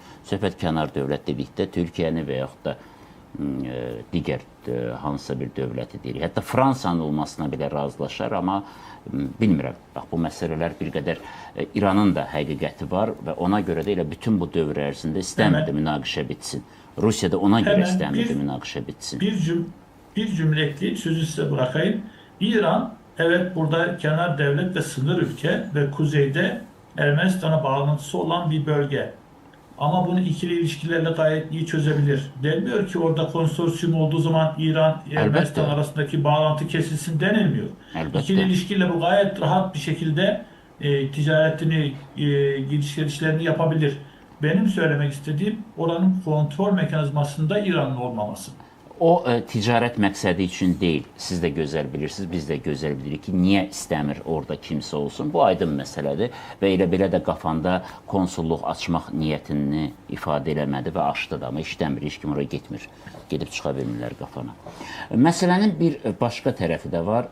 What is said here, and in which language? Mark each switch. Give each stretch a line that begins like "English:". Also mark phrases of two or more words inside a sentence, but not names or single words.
Azerbaijani: Söhbət kənar dövlət dedikdə Türkiyəni və yaxud da digər hansısa bir dövləti deyirik. Hətta Fransanın olmasına belə razılaşar, amma bilmirəm. Bax, bu məsələlər bir qədər İranın da həqiqəti var və ona görə də elə bütün bu dövr ərzində istəmirdi münaqişə bitsin. Rusiya da ona görə istəmirdi münaqişə bitsin.
Turkish: Bir cümle ekleyip sözü size bırakayım. İran, evet, burada kenar devlet ve sınır ülke ve kuzeyde Ermenistan'a bağlantısı olan bir bölge. Ama bunu ikili ilişkilerle gayet iyi çözebilir. Denmiyor ki orada konsorsiyum olduğu zaman İran, Ermenistan arasındaki bağlantı kesilsin denilmiyor. Elbette. İkili ilişkiyle bu gayet rahat bir şekilde ticaretini, gidiş-gelişlerini yapabilir. Benim söylemek istediğim oranın kontrol mekanizmasında İran'ın olmaması.
Azerbaijani: O ticarət məqsədi üçün deyil. Siz də gözəl bilirsiniz, biz də gözəl bilirik ki, niyə istəmir orada kimsə olsun. Bu aydın məsələdir və elə belə də qafanda konsulluq açmaq niyyətini ifadə eləmədi və açdı da, amma işləmir, heç kim oraya getmir. Gedib çıxa bilmirlər qafana. Məsələnin bir başqa tərəfi də var.